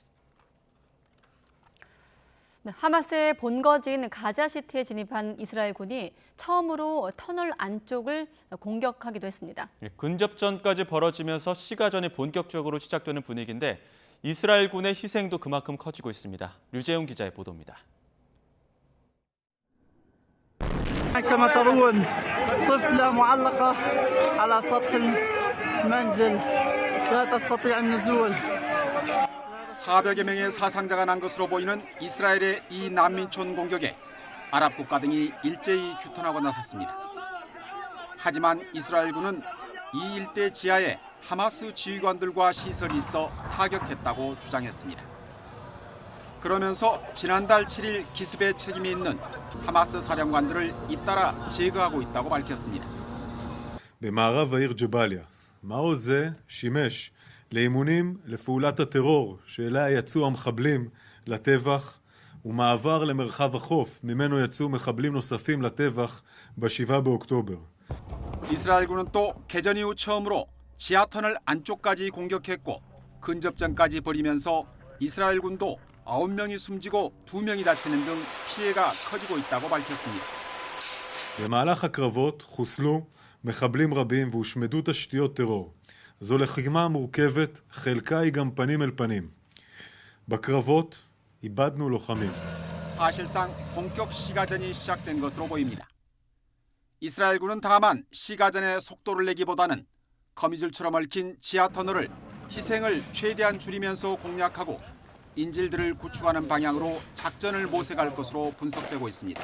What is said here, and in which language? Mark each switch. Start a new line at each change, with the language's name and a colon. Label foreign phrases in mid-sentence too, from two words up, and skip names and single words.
Korean: 하마스의 본거지인 가자시티에 진입한 이스라엘군이 처음으로 터널 안쪽을 공격하기도 했습니다. 근접전까지 벌어지면서 시가전이 본격적으로 시작되는 분위기인데 이스라엘군의 희생도 그만큼 커지고 있습니다. 류재용 기자의 보도입니다.
Arabic: كما ترون طفلة معلقة على سطح المنزل لا تستطيع النزول.
Korean: 400여 명의 사상자가 난 것으로 보이는 이스라엘의 이 난민촌 공격에 아랍 국가 등이 일제히 규탄하고 나섰습니다. 하지만 이스라엘군은 이 일대 지하에 하마스 지휘관들과 시설이 있어 타격했다고 주장했습니다. 그러면서 지난달 7일 기습에 책임이 있는 하마스 사령관들을 잇따라 제거하고 있다고 밝혔습니다.
Hebrew: במערב העיר ג'באליה, מעוז זה שימש לאימונים לפעולת הטרור שאליה יצאו המחבלים לטבח ומעבר למרחב החוף ממנו יצאו מחבלים נוספים לטבח ב-7 באוקטובר.
Korean: 이스라엘군은 또 개전 이후 처음으로 지하터널 안쪽까지 공격했고 근접전까지 벌이면서 이스라엘군도 9명이 숨지고 2명이 다치는 등 피해가 커지고 있다고 밝혔습니다.
Hebrew: במהלך הקרבות חוסלו מחבלים רבים והושמדו תשתיות טרור. זו לחימה מורכבת, חלקה היא גם פנים אל פנים. בקרבות איבדנו לוחמים.
Korean: 사실상 본격 시가전이 시작된 것으로 보입니다. 이스라엘군은 다만 시가전의 속도를 내기보다는 거미줄처럼 얽힌 지하터널을 희생을 최대한 줄이면서 공략하고 인질들을 구축하는 방향으로 작전을 모색할 것으로 분석되고 있습니다.